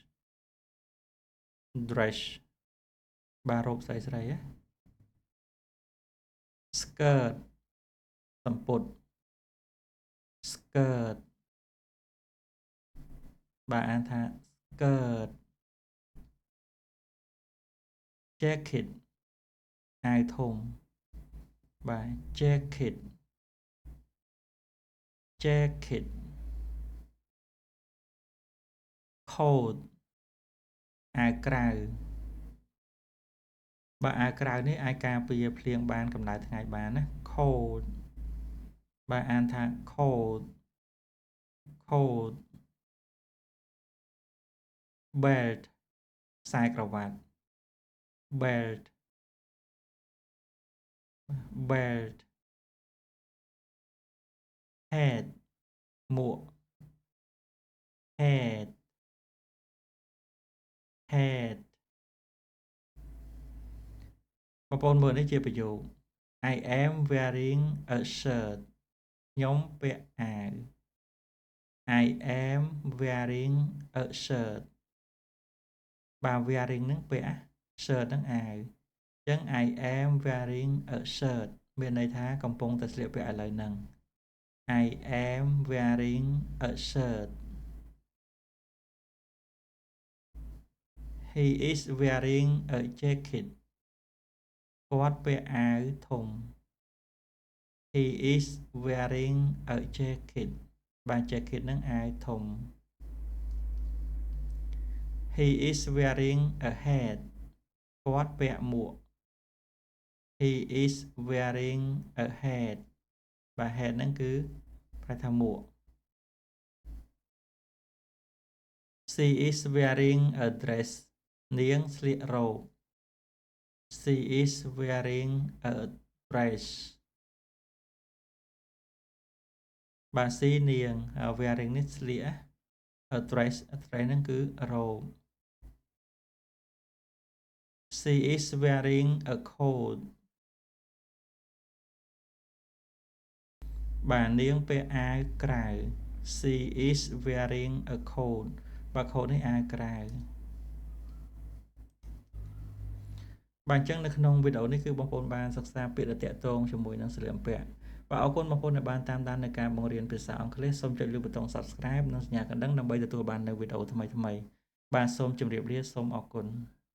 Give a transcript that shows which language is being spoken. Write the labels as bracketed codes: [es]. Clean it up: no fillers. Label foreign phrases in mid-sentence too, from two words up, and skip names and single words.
[km] បាទរ៉ូបស្រី skirt សំពត់ skirt បាទអានថា [en] skirt jacket [km] អាវធំបាទ [en] jacket coat [km] អាវក្រៅ បាទអាវក្រៅនេះអាចការពារភ្លៀងបានកម្ដៅថ្ងៃបានណា coat បាទអានថា [en] coat belt [km] ខ្សែក្រវ៉ាត់ [en] belt hat [km] មួក hat បងប្អូនមើលនេះជាប្រយោគ [en] I am wearing a shirt [km] ខ្ញុំពាក់អាវ [en] I am wearing a shirt [km] បាទ wearing ហ្នឹងពាក់ shirt ហ្នឹងអាវអញ្ចឹង [en] I am wearing a shirt [km] មានន័យថាកំពុងតែស្លៀកពាក់ឥឡូវហ្នឹង [en] I am wearing a shirt He is wearing a jacket [km] គាត់ពាក់អាវធំ [en] He is wearing a jacket បាទ jacket [km] ហ្នឹងអាវធំ [en] He is wearing a hat [km] គាត់ពាក់មួក [en] He is wearing a hat បាទ hat [km] ហ្នឹងគឺប្រែថាមួក [en] She is wearing a dress [km] នាងស្លៀករ៉ូប [en] She is wearing a dress [km] បាទ she នាង wearing នេះស្លៀក [en] a dress [km] ហ្នឹងគឺរ៉ូប [en] She is wearing a coat [km] បាទនាងពាក់អាវក្រៅ [en] She is wearing a coat [km] បាទ coat នេះអាវក្រៅ បាទអញ្ចឹងនៅក្នុងវីដេអូនេះគឺបងប្អូនបានសិក្សាពាក្យដែលតាក់ទងជាមួយនឹងសម្លៀកបំពាក់បាទអរគុណបងប្អូនដែលបានតាមដាននៅការបង្រៀនភាសាអង់គ្លេសសូមចុចលើប៊ូតុង Subscribe និងសញ្ញាកណ្ដឹងដើម្បីទទួលបាននូវវីដេអូថ្មីៗបាទសូមជម្រាបលាសូមអរគុណ